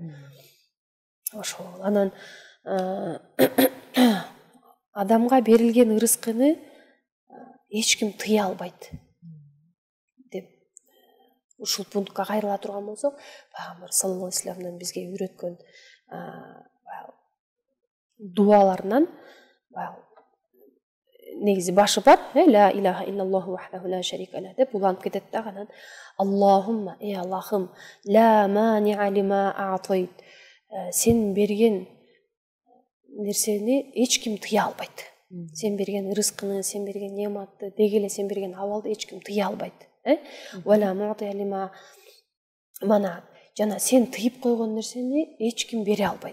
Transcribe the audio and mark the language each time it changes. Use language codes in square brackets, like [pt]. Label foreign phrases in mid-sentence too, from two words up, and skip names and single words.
[ky] Ошол анан адамга берилген ырыскыны эч ким тыя албайт деп ушул пунктка кайрыла турган болсок, пайгамбар [ar] صلى الله عليه وسلم [ky] бизге үйрөткөн дуаларынан негизи башы бар, [ar] لا إله إلا الله وحده لا شريك له [ky] деп уланып кетет да. Анан Аллахумма, Аллахым, [ar] لا مانع لما أعطيت, [ky] сен берген нерсени эч ким тыя албайт. Сен берген ырыскыны, сен берген неаматты, деги эле сен берген абалды эч ким тыя албайт. [ar] ولا معطي لما منعت, [ky] жана сен тыйып койгон нерсени эч ким бере албайт.